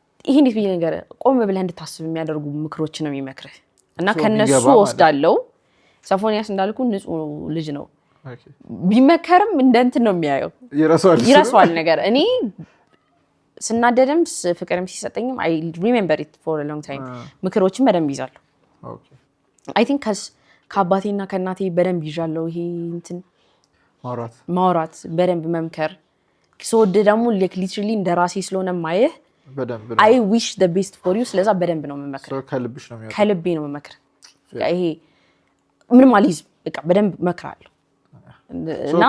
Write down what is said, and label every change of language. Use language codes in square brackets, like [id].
[am] ይሄ እንዴት ብዬ ነገር ቆም ብለህ እንድታስብ የሚያደርጉ ምክሮች ነው የሚመክርህ እና ከነሱ ወስዳለው ሶፎንያስ እንዳልኩ ንጹህ ልጅ ነው ቢመከርም እንደ እንትን ነው የሚያየው ይረሳዋል ነገር እኔ ስናደደም ፍቅርም ሲሰጠኝም I remember it for a long time ምክሮችን በደንብ ይዛለሁ I think ከአባቴና ከእናቴ በደንብ ይዣለሁ ይሄ እንትን ማውራት በደንብ መምከር ሰውደ ደግሞ ሊትራሊ እንደራሴ ስለሆነ ማየህ በደንብ [en] I wish the best for you ስለዛ በደንብ ነው መመከር [am] ከልብሽ ነው የሚያወጣው ከልቤ ነው መመከር ይሄ ምንም አልይዝ በቃ በደንብ መክራለሁ እና